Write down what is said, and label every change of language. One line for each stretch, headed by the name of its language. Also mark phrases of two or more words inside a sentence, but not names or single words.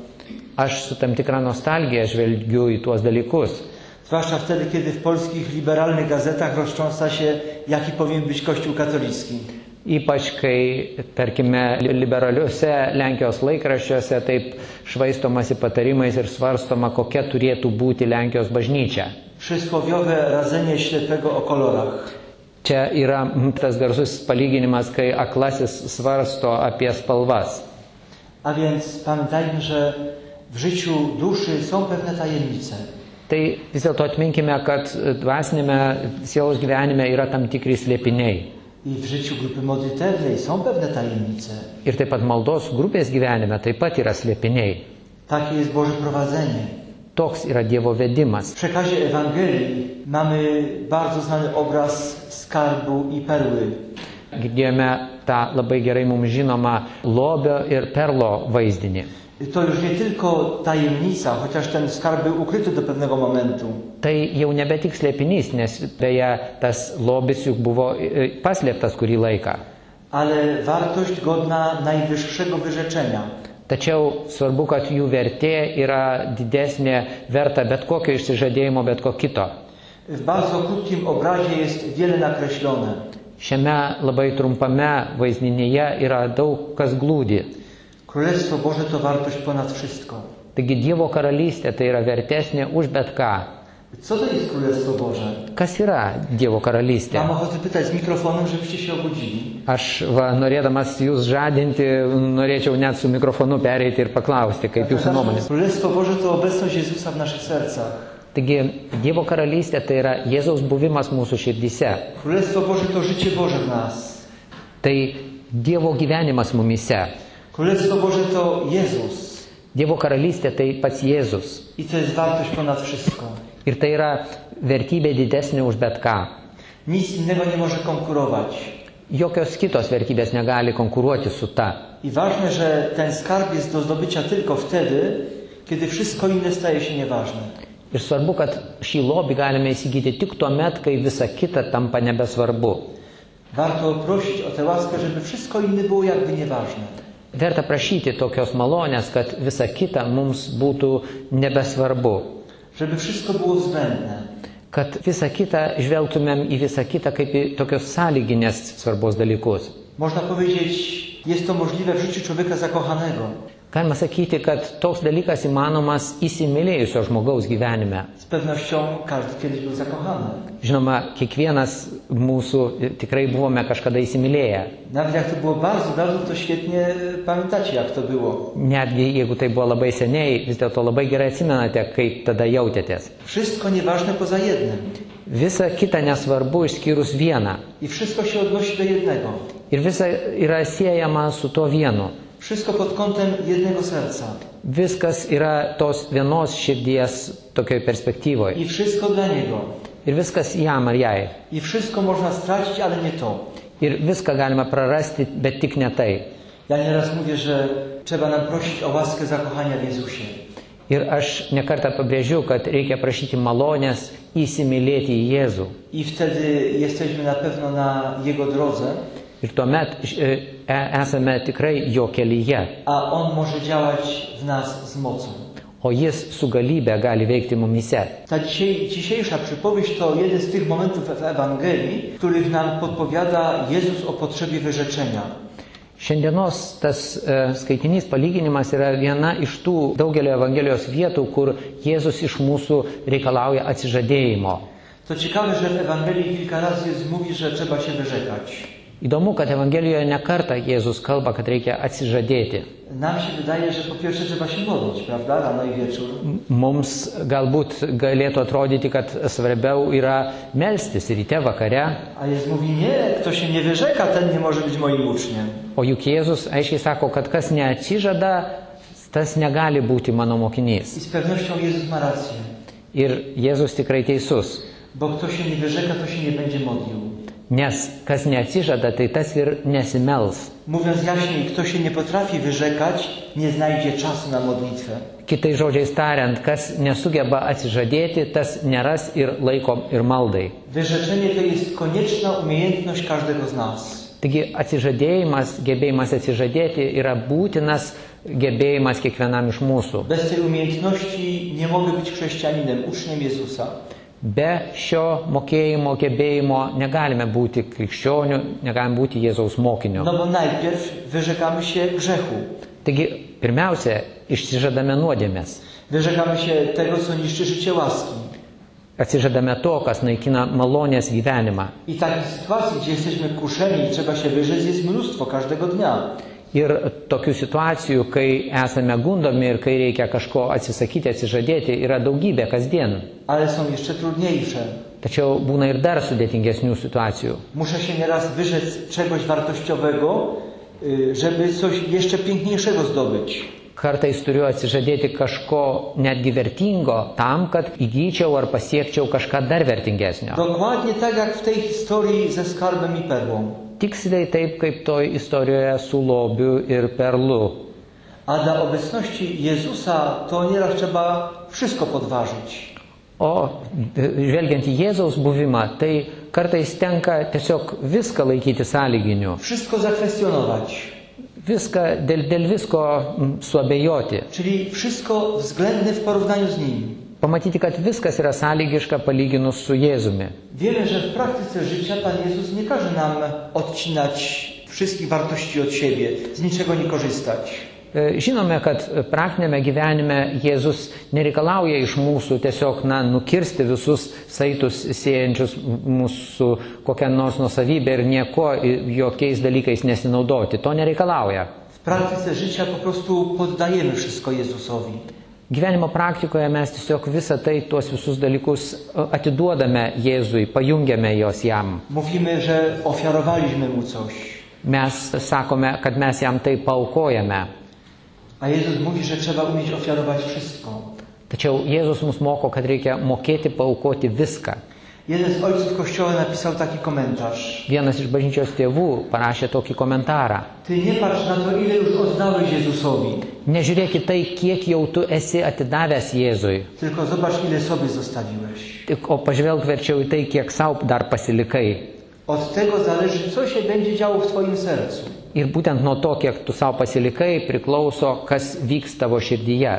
Lithuanian: Aš su tam tikra nostalgija žvelgiu į tuos dalykus.
Polish: Zwłaszcza wtedy, kiedy w polskich liberalnych gazetach roztrząsa się, jaki powinien być Kościół katolicki.
Lithuanian: Ypač kai, tarkime, liberaliuose Lenkijos laikraščiuose taip švaistomasi patarimais ir svarstoma, kokia turėtų būti Lenkijos bažnyčia.
Polish: Przysłowiowe radzenie ślepego o kolorach.
Lithuanian: Čia yra tas garsus palyginimas, kai aklasis svarsto apie spalvas.
Polish: A więc pamiętajmy, że w życiu duszy są pewne tajemnice.
Lithuanian: Tai vis dėlto atminkime, kad dvasinėme sielos gyvenime yra tam tikri slėpiniai.
Polish: I w życiu grupy modlitewnej są pewne tajemnice.
Lithuanian: Ir taip pat maldos grupės gyvenime taip pat yra slėpiniai.
Polish: Takie jest Boże prowadzenie.
Lithuanian: Toks yra Dievo vedimas.
Polish: W przekazie Ewangelii mamy bardzo znany obraz skarbu i perły.
Lithuanian: Girdėjome tą labai gerai mums žinomą lobio ir perlo vaizdinį.
Polish: To już nie tylko tajemnica, chociaż ten skarb był ukryty do pewnego momentu.
Lithuanian: Tai jau nebe tik slėpinys, nes beje tas lobis juk buvo paslėptas kurį laiką.
Polish: Ale wartość godna najwyższego wyrzeczenia.
Lithuanian: Tačiau svarbu, kad jų vertė yra didesnė, verta bet kokio išsižadėjimo, bet ko kito.
Polish: W bardzo krótkim obrazie jest wiele nakreślone.
Lithuanian: Šiame labai trumpame vaizdinyje yra daug kas glūdi.
Polish: Królestwo Boże to wartość ponad wszystko.
Lithuanian: Taigi Dievo karalystė tai yra vertesnė už bet ką.
Polish: Co to jest Królestwo Boże?
Lithuanian: Kas yra Dievo karalystė?
Polish: Mam ochotę pytać z mikrofonem, żebyście się obudzili.
Lithuanian: Aš norėdamas jūs žadinti, norėčiau net su mikrofonu pereiti ir paklausti, kaip jūsų nuomonė.
Polish: Królestwo Boże to obecność Jezusa w naszych sercach.
Lithuanian: Taigi Dievo karalystė tai yra Jėzaus buvimas mūsų širdyse.
Polish: Królestwo Boże to życie Boże w nas.
Lithuanian: Tai Dievo gyvenimas mumise.
Polish: Królestwo Boże to Jezus.
Lithuanian: Dievo karalystė tai pats Jėzus.
Polish: I to jest wartość ponad wszystko.
Lithuanian: Ir tai yra vertybė didesnė už bet ką.
Polish: Nic innego nie może konkurować.
Lithuanian: Jokios kitos vertybės negali konkuruoti su ta.
Polish: I ważne, że ten skarb jest do zdobycia tylko wtedy, kiedy wszystko inne staje się nieważne.
Lithuanian: Ir svarbu, kad šį lobį galime įsigyti tik tuo met, kai visa kita tampa nebesvarbu.
Polish: Warto prosić o tę łaskę, żeby wszystko inne było jakby nieważne.
Lithuanian: Verta prašyti tokios malonės, kad visa kita mums būtų nebesvarbu.
Polish: Żeby wszystko było względne.
Lithuanian: Kad visą kitą žvelgtumėm į visą kitą kaip į tokios sąlyginės svarbos dalykus.
Polish: Można powiedzieć, jest to możliwe w życiu człowieka zakochanego.
Lithuanian: Galima sakyti, kad toks dalykas įmanomas įsimylėjusio žmogaus gyvenime.
Polish: Z pewnością każdy kiedyś był zakochany.
Lithuanian: Žinoma, kiekvienas mūsų tikrai buvome kažkada įsimylėję.
Polish: Nawet jak to było bardzo dawno, to świetnie pamiętacie, jak to było.
Lithuanian: Netgi jeigu tai buvo labai seniai, vis dėlto labai gerai atsimenate, kaip tada jautėtės.
Polish: Wszystko nieważne poza jednym.
Lithuanian: Visa kita nesvarbu išskyrus vieną.
Polish: I wszystko się odnosi do jednego.
Lithuanian: Ir visa yra siejama su to vienu.
Polish: Wszystko pod kątem jednego serca.
Lithuanian: Viskas yra tos vienos širdies tokioj perspektyvoje.
Polish: I wszystko dla Niego.
Lithuanian: Ir viskas jam ar jai.
Polish: I wszystko można stracić, ale nie to.
Lithuanian: Ir viską galima prarasti, bet tik ne tai.
Polish: Ja nieraz mówię, że trzeba nam prosić o łaskę zakochania w Jezusie.
Lithuanian: Ir aš nekartą pabrėžiu, kad reikia prašyti malonės įsimylėti į Jėzų.
Polish: I wtedy jesteśmy na pewno na Jego drodze.
Lithuanian: Ir tuomet esame tikrai jo kelyje.
Polish: A On może działać w nas z mocą.
Lithuanian: O Jis su galybė gali veikti mumise.
Polish: Ta dzisiejsza przypowieść to jeden z tych momentów w Ewangelii, w których nam podpowiada Jezus o potrzebie wyrzeczenia.
Lithuanian: Šiandienos tas skaitinys palyginimas yra viena iš tų daugelio Evangelijos vietų, kur Jėzus iš mūsų reikalauja atsižadėjimo.
Polish: To ciekawe, że w Ewangelii kilka razy mówi, że trzeba się wyrzekać.
Lithuanian: Įdomu, kad Evangelijoje ne kartą Jėzus kalba, kad reikia atsižadėti.
Polish: Nam się wydaje, że po pierwsze trzeba się modlić, prawda, rano i wieczór.
Lithuanian: Mums galbūt galėtų atrodyti, kad svarbiau yra melstis ryte, vakare.
Polish: A Jezus mówi, nie, kto się nie wyrzeka, ten nie może być moim uczniem.
Lithuanian: O juk Jėzus aiškiai sako, kad kas neatsižada, tas negali būti mano mokinys.
Polish: I z pewnością Jezus ma rację.
Lithuanian: Ir Jėzus tikrai teisus.
Polish: Bo kto się nie wyrzeka, to się nie będzie modlił.
Lithuanian: Nes kas neatsižada, tai tas ir nesimels.
Polish: Mówiąc jaśniej, kto się nie potrafi wyrzekać, nie znajdzie czasu na modlitwę.
Lithuanian: Kitais žodžiais tariant, kas nesugeba atsižadėti, tas neras ir laiko ir maldai.
Polish: Wyrzeczenie to jest konieczna umiejętność każdego z nas.
Lithuanian: Taigi atsižadėjimas, gebėjimas atsižadėti yra būtinas gebėjimas kiekvienam iš mūsų.
Polish: Bez tej umiejętności nie mogę być chrześcijaninem, uczniem Jezusa.
Lithuanian: Be šio mokėjimo, gebėjimo negalime būti krikščionių, negalime būti Jėzaus mokiniu.
Polish: No bo najpierw wyrzekamy się grzechu.
Lithuanian: Taigi, pirmiausia, išsižadame nuodėmės.
Polish: Wyrzekamy się tego, co niszczy życie łaski.
Lithuanian: Atsižadame to, kas naikina malonės gyvenimą.
Polish: I takich sytuacji, gdzie jesteśmy kuszeni i trzeba się wyrzec, jest mnóstwo każdego dnia.
Lithuanian: Ir tokių situacijų, kai esame gundomi ir kai reikia kažko atsisakyti, atsižadėti, yra daugybė kasdien.
Polish: Ale są jeszcze trudniejsze.
Lithuanian: Tačiau būna ir dar sudėtingesnių situacijų.
Polish: Muszę się nieraz wyrzec czegoś wartościowego, żeby coś jeszcze piękniejszego zdobyć.
Lithuanian: Kartais turiu atsižadėti kažko netgi vertingo tam, kad įgyčiau ar pasiekčiau kažką dar vertingesnio.
Polish: Dokładnie tak jak w tej historii ze skarbem i perłą.
Lithuanian: Tiksliai taip, kaip toj istorijoje su lobiu ir perlu.
Polish: A dla obecności Jezusa to nieraz trzeba wszystko podważyć.
Lithuanian: O žvelgiant į Jėzaus buvimą, tai kartais tenka tiesiog viską laikyti sąlyginiu.
Polish: Wszystko zakwestionować.
Lithuanian: Viską, dėl visko suabejoti.
Polish: Czyli wszystko względne w porównaniu z Nim.
Lithuanian: Pamatyti, kad viskas yra sąlygiška palyginus su Jėzumi.
Polish: Wiemy, że w praktyce życia Pan Jezus nie każe nam odcinać wszystkich wartości od siebie, z niczego nie korzystać.
Lithuanian: Žinome, kad praktinėme gyvenime Jėzus nereikalauja iš mūsų tiesiog nukirsti visus saitus siejančius mūsų kokią nors nuosavybę ir nieko jokiais dalykais nesinaudoti. To nereikalauja.
Polish: W praktyce życia po prostu poddajemy wszystko Jezusowi.
Lithuanian: Gyvenimo praktikoje mes tiesiog visą tai, tuos visus dalykus atiduodame Jėzui, pajungiame juos jam.
Polish: Mówimy, że ofiarowaliśmy Mu coś.
Lithuanian: Mes sakome, kad mes jam tai paaukojame.
Polish: A Jezus mówi, że trzeba umieć ofiarować wszystko.
Lithuanian: Tačiau Jėzus mus moko, kad reikia mokėti paaukoti viską.
Polish: Jeden z ojców Kościoła napisał taki komentarz.
Lithuanian: Vienas iš bažnyčios tėvų parašė tokį komentarą.
Polish: Ty nie patrz na to, ile już oddałeś Jezusowi.
Lithuanian: Nežiūrėk į tai, kiek jau tu esi atidavęs Jėzui.
Polish: Tylko zobacz, ile sobie zostawiłeś.
Lithuanian: O pažvelk verčiau į tai, kiek savo dar pasilikai.
Polish: Od tego zależy, co się będzie działo w twoim sercu.
Lithuanian: Ir būtent nuo to, kiek tu savo pasilikai, priklauso, kas vyks tavo širdyje.